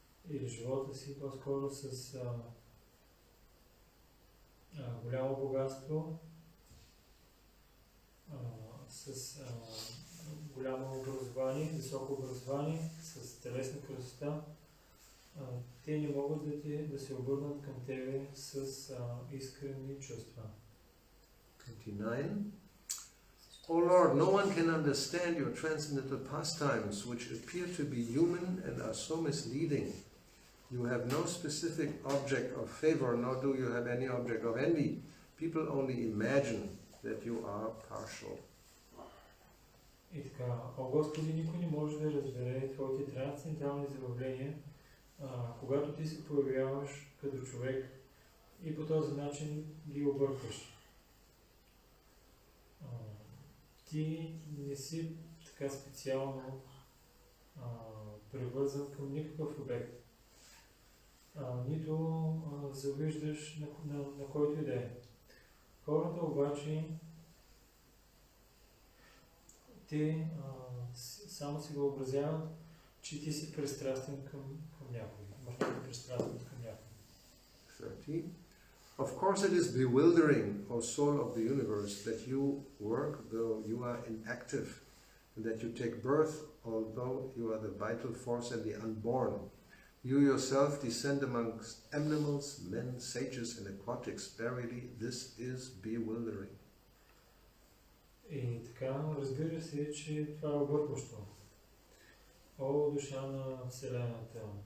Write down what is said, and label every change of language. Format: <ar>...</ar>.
<bg>или живота си, по-скоро с голямо богатство, с голямо образование, високо образование, с телесна красота, те не могат да се обърнат към тебе с искрени чувства. 29.</bg> <en>O Lord, no one can understand your transcendental pastimes, which appear to be human and are so misleading. You have no specific object of favor, nor do you have any object of envy. People only imagine that you are partial.</en> <bg>И така, о Господи, никой не може да разбере твоите трансцендентални забавления, когато ти се появяваш като човек и по този начин ги объркваш. Ти не си така специално привързан към никакъв обект. Нито завиждаш на който и да е. Хората обаче те само си въобразяват, че ти си пристрастен към някой. Може да е пристрастен към някой. 30.</bg> <en>Of course it is bewildering, O soul of the universe, that you work though you are inactive, and that you take birth although you are the vital force and the unborn. You yourself descend amongst animals, men, sages and aquatics. Verily, this is bewildering.</en> <bg>И така, разбира се, че това е объркващо. О, душа на Вселената!</bg>